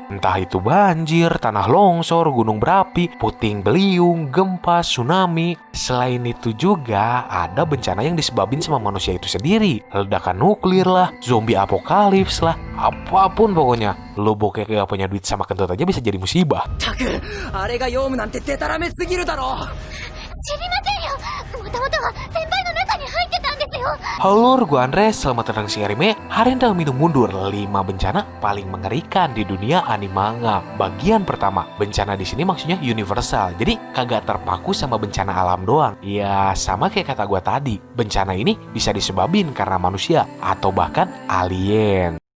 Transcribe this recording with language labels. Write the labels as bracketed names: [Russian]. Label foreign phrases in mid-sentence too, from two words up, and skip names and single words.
[Indonesian] Entah itu banjir, tanah longsor, gunung berapi, puting beliung, gempa, tsunami. Selain itu juga ada bencana yang disebabin sama manusia itu sendiri. Ledakan nuklir lah, zombie apokalips lah, apapun pokoknya. Lu bokeh gak punya duit sama kentut aja bisa jadi musibah. [Japanese] ったくあれがヨウムなんてデタラメすぎるだろ。知りませんよ。もともとは先輩の中に入ってたんですよ。 [Indonesian] Halo, gua Andres, selamat datang si anime. Hari ini minum mundur 5 bencana paling mengerikan di dunia anime manga. Bagian pertama, bencana di sini maksudnya universal. Jadi kagak terpaku sama bencana alam doang. Ya, sama kayak kata gua tadi. Bencana ini bisa disebabin karena manusia atau bahkan alien.